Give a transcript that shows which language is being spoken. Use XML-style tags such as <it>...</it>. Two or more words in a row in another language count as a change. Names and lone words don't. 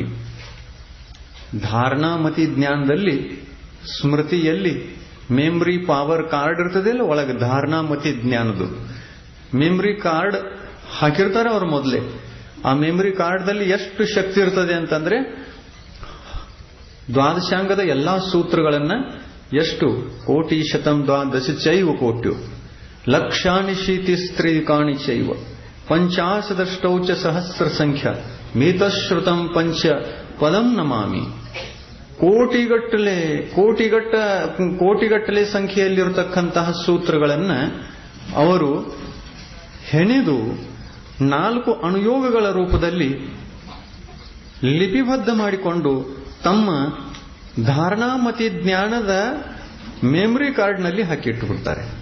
<kn>ಧಾರಣಾಮತಿ ಜ್ಞಾನದಲ್ಲಿ, ಸ್ಮೃತಿಯಲ್ಲಿ</kn> <en>memory power card</en> <kn>ಇರ್ತದೆ ಅಲ್ಲ, ಒಳಗೆ ಧಾರಣಾಮತಿ ಜ್ಞಾನದ್ದು</kn> <en>memory card</en> <kn>ಹಾಕಿರ್ತಾರೆ ಅವರು ಮೊದಲೇ.</kn> <sa>ಆ</sa> <en>memory card</en> <kn>ಎಷ್ಟು ಶಕ್ತಿ ಇರ್ತದೆ ಅಂತಂದ್ರೆ ದ್ವಾದಶಾಂಗದ ಎಲ್ಲಾ ಸೂತ್ರಗಳನ್ನ ಎಷ್ಟು</kn> <sa>ಕೋಟಿ ಶತಂ ದ್ವಾದಶ ಚೈವ ಕೋಟ್ಯು ಲಕ್ಷಾಣಿ ಶೀತಿ ಸ್ತ್ರೀಕಾಣಿ ಚೈವ ಪಂಚಾಶದಷ್ಟೌಚ ಸಹಸ್ರ ಸಂಖ್ಯಾ ಮೇತಶ್ರುತಂ ಪಂಚ ಪದಂ ನಮಾಮಿ.</sa> <kn>ಕೋಟಿಗಟ್ಟಲೆ ಸಂಖ್ಯೆಯಲ್ಲಿರತಕ್ಕಂತಹ ಸೂತ್ರಗಳನ್ನ ಅವರು ಹೆಣೆದು 4 ಅನುಯೋಗಗಳ ರೂಪದಲ್ಲಿ ಲಿಪಿಬದ್ಧ ಮಾಡಿಕೊಂಡು ತಮ್ಮ ಧಾರಣಾಮತಿ ಜ್ಞಾನದ</kn> <en>memory card</en> <kn>ಹಾಕಿಟ್ಟುಬಿಡ್ತಾರೆ.</kn>